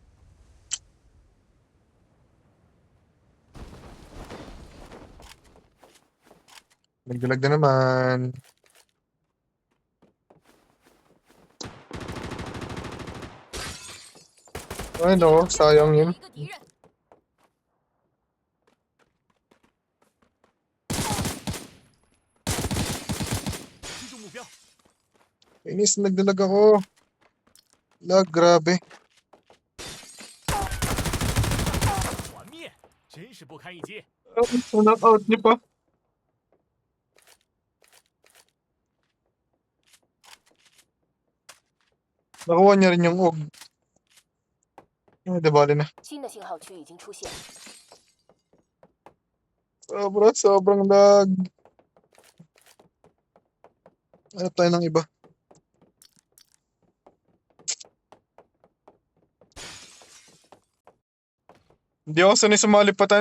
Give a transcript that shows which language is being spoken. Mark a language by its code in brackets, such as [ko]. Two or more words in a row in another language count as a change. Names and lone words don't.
[tl] Nagdalag na naman. Ay no, sayang yun. [zh] 一个敌人，击中目标。 [tl] Inis, nagdalag ako. Lag, grabe. [zh] 团灭，真是不堪一击。 [en] Knock out [tl] niyo pa. Nakuha niya rin yung og. Ay, dabali na. [zh] 新的信号区已经出现。 [tl] Sobrang lag. Ano tayo ng iba? Hindi ako sanay sa malipatan.